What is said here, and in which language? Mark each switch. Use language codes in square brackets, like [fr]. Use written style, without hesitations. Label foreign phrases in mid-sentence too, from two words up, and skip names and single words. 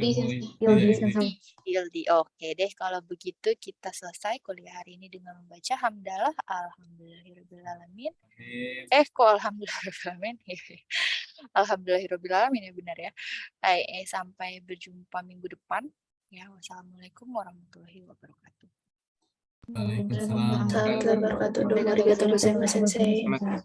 [id] Ildi. Oke deh, kalau begitu kita selesai kuliah hari ini dengan membaca hamdalah alhamdulillahirobbilalamin. Kok alhamdulillahirobbilalamin? Alhamdulillahirobbilalamin ya, benar ya. Sampai berjumpa minggu depan. Ya, [ar] والسلام عليكم ورحمة الله وبركاته. Waalaikumsalam. ورحمة الله وبركاته. [ja] ありがとうございます、先生.